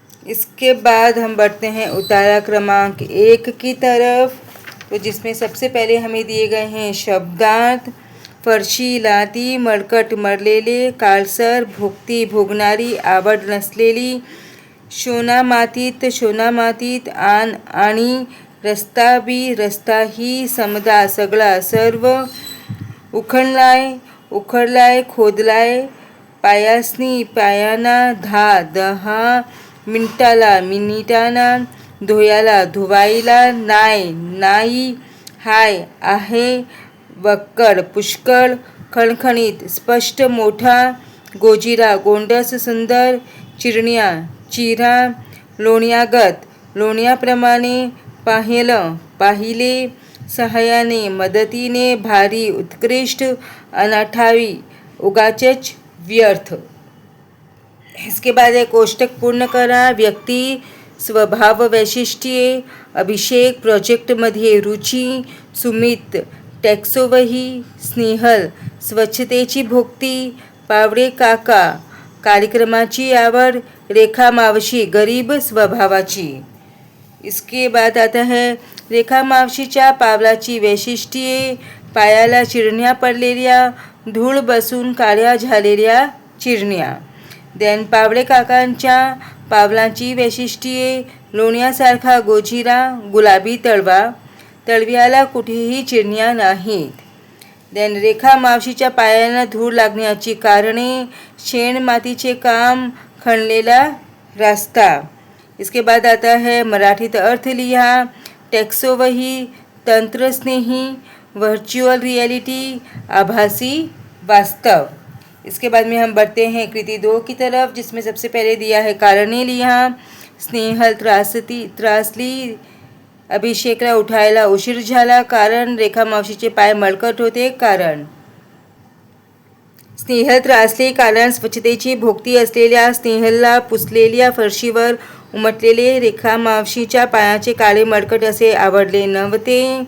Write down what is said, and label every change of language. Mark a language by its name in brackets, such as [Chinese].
[Hindi] इसके बाद हम बढ़ते हैं उतारा क्रमांक 1 की तरफ, तो जिसमें सबसे पहले हमें दिए गए हैं शब्दार्थ। [Marathi] फरशी लादी, मळकट मरलेले, काळसर भोगती भोगणारी, आवड नसलेली, शोना मातीत, आण आणि, रस्ता बी रस्ताही, समदा सगळा सर्व, उखडलाय खोदलाय, पायासनी पायाना, दहा मिनिटाना, धुयाला धुवायला, नाही, हाय आहे, वक्कड पुष्कळ, खणखणीत स्पष्ट मोठा, गोजिरा गोंडस सुंदर, चिरण्या चिरा, लोण्यागत लोण्याप्रमाणे, पाहिले सहाय्याने मदतीने, भारी उत्कृष्ट, अनाठावी उगाचच व्यर्थ। [Hindi] इसके बाद एक [Marathi] कोष्टक पूर्ण करा। व्यक्ती, स्वभाव वैशिष्ट्ये, अभिषेक प्रोजेक्टमध्ये रुची, सुमित टॅक्सोवही, स्नेहल स्वच्छतेची भोगती, पावडे काका कार्यक्रमाची आवड, रेखा मावशी गरीब स्वभावाची। [Hindi] इसके बाद आता है [Marathi] रेखा मावशीच्या पावलाची वैशिष्ट्ये, पायाला चिरण्या पडलेल्या, धूळ बसून काळ्या झालेल्या चिरण्या। देन पावडे काकांच्या पावलांची वैशिष्ट्ये, लोण्यासारखा गोजिरा, गुलाबी तळव्याला कुठेही चिरण्या नाहीत। देन रेखा मावशीच्या पायांना धूळ लागण्याची कारणे, शेण मातीचे काम, खणलेला रास्ता। [Hindi] इसके बाद आता है [Marathi] मराठीत अर्थ लिहा। टॅक्सोवही, तंत्रस्नेही, वर्चुअल रियलिटी, आभासी वास्तव। [Hindi] इसके बाद में हम बढ़ते हैं कृति 2 की तरफ, जिसमें सबसे पहले दिया है [Marathi] कारणे लिहा। स्नेहल त्रासली, अभिषेकला उठायला उशीर झाला, कारण रेखा मावशीचे पाय मळकट होते, कारण। स्नेहल त्रासली कारण स्वच्छतेची भोगती असलेल्या स्नेहलला पुसलेल्या फरशीवर उमटलेले रेखा मावशीच्या पायाचे काळे मडकट असे आवडले नव्हते.